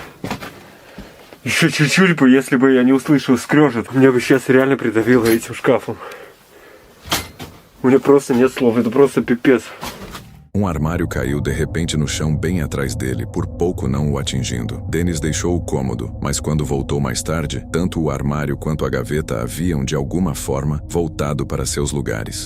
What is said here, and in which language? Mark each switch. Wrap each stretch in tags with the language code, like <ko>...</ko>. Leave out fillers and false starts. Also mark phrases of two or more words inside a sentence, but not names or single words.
<ru>Еще чуть-чуть бы, если бы я не услышал скрежет, меня бы сейчас реально prидавило этим шкафом. У меня просто нет слов, это просто пипец.</ru> <pt>Armário caiu de repente no chão bem atrás dele, por pouco não o atingindo. Dennis deixou o cômodo, mas quando voltou mais tarde, tanto o armário quanto a gaveta haviam, de alguma forma, voltado para seus lugares.</pt>